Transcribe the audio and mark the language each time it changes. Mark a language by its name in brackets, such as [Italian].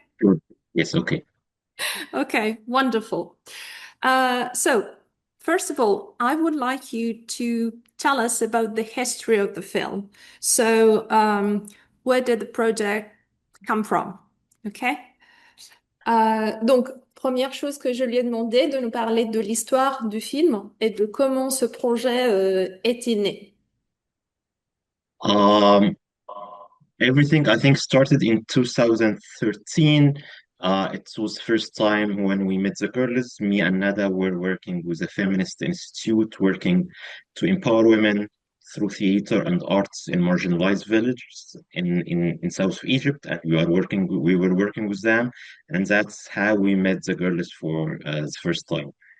[English] Sure. Yes, okay. Okay, wonderful. So, first of all, I would like you to tell us about the history of the film. So, where did the project come from? Okay? [French] Donc, première chose que je lui ai demandé, de nous parler de l'histoire du film et de comment ce projet est-il né. [English] Um, Everything I think started in 2013. It was first time when we met the girls. Me and Nada were working with a feminist institute, working to empower women through theater and arts in marginalized villages in South Egypt, and we were working with them, and that's how we met the girls for the first time.